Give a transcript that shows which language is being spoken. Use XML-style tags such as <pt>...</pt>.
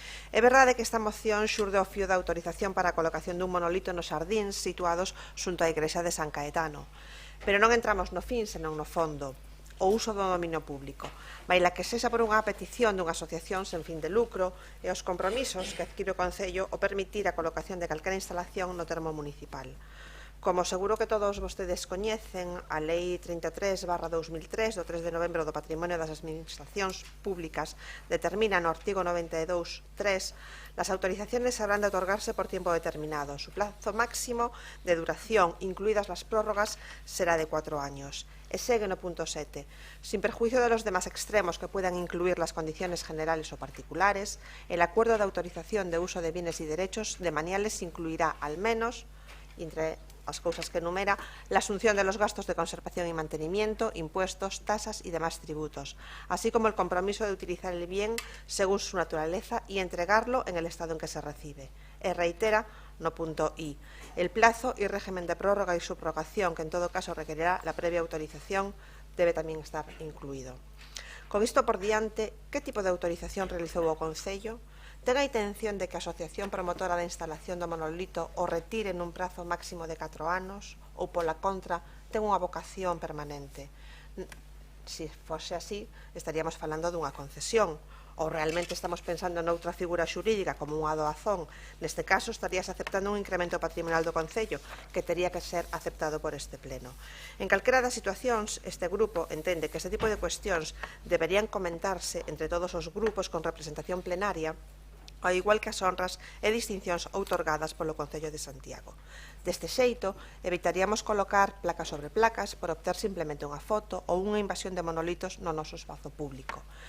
<gl>É verdade que esta moción xurde ao fío da autorización para a colocación dun monolito nos xardíns situados xunto á igrexa de San Caetano, pero non entramos no fin, senón no fondo, o uso do dominio público, maila que sexa por unha petición dunha asociación sen fin de lucro e os compromisos que adquire o Concello o permitir a colocación de calquera instalación no termo municipal. Como seguro que todos vostedes coñecen, a Lei 33/2003 do 3 de novembro do Patrimonio das Administracións Públicas determina no artigo 92.3</gl> <es>las autorizaciones habrán de otorgarse por tiempo determinado. Su plazo máximo de duración, incluidas las prórrogas, será de 4 años.</es> <gl>E segue no punto 7.</gl> <es>Sin perjuicio de los demás extremos que puedan incluir las condiciones generales o particulares, el acuerdo de autorización de uso de bienes y derechos de maniales incluirá al menos,</es> <gl>entre as cousas que enumera,</gl> <es>la asunción de los gastos de conservación y mantenimiento, impuestos, tasas y demás tributos, así como el compromiso de utilizar el bien según su naturaleza y entregarlo en el estado en que se recibe.</es> <gl>E reitera no punto I,</gl> <es>el plazo y régimen de prórroga y subrogación, que en todo caso requerirá la previa autorización, debe también estar incluído.</es> <gl>Con isto por diante, que tipo de autorización realizou o Concello? Ten a intención de que a asociación promotora da instalación do monolito o retire nun prazo máximo de 4 anos ou, pola contra, ten unha vocación permanente? Se fose así, estaríamos falando dunha concesión, ou realmente estamos pensando noutra figura xurídica como unha doazón. Neste caso, estarías aceptando un incremento patrimonial do Concello que tería que ser aceptado por este pleno. En calquera das situacións, este grupo entende que este tipo de cuestións deberían comentarse entre todos os grupos con representación plenaria, ao igual que as honras e distincións outorgadas polo Concello de Santiago. Deste xeito, evitaríamos colocar placas sobre placas por obter simplemente unha foto ou unha invasión de monolitos no noso espazo público.</gl>